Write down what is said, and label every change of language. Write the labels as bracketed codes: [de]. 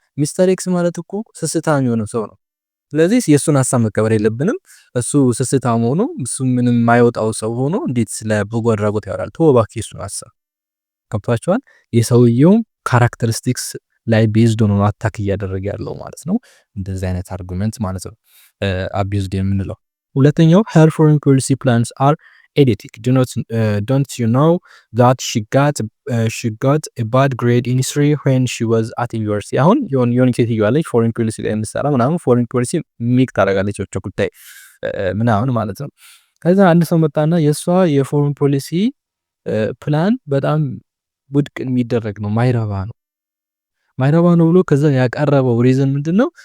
[am] ሚስተር ኤክስ ማለት እኮ ስስታም የሆነ ሰው ነው። ስለዚህ የእሱን ሐሳብ መቀበል የለብንም። እሱ ስስታም ሆኖ እሱ ምንም የማይወጣው ሰው ሆኖ እንዴት ስለ በጎ አድራጎት ያወራል? ተወው እባክህ የእሱን ሐሳብ። ገብቷቸዋል። የሰውየው ካራክተሪስቲክስ ላይ ቤዝድ ሆኖ አታክ እያደረገ ያለው ማለት ነው። እንደዚህ አይነት አርጉመንት ማለት ነው አቢዩዝድ የምንለው። ሁለተኛው [en] her foreign policy plans are idiotic. Don't you know that she got a bad grade in history when she was at university? [am] አሁን የሆነ ሴትዮ አለች ፎሬን ፖሊሲ ላይ የምትሰራ ምናምን ፎሬን ፖሊሲ ሚክ ታደርጋለች ወቸ ጉዳይ ምናምን ማለት ነው። ከዛ አንድ ሰው መጣና የእሷ የፎሬን ፖሊሲ ፕላን በጣም ውድቅ የሚደረግ ነው፣ ማይረባ ነው ብሎ ከዛ ያቀረበው ሪዝን ምንድነው?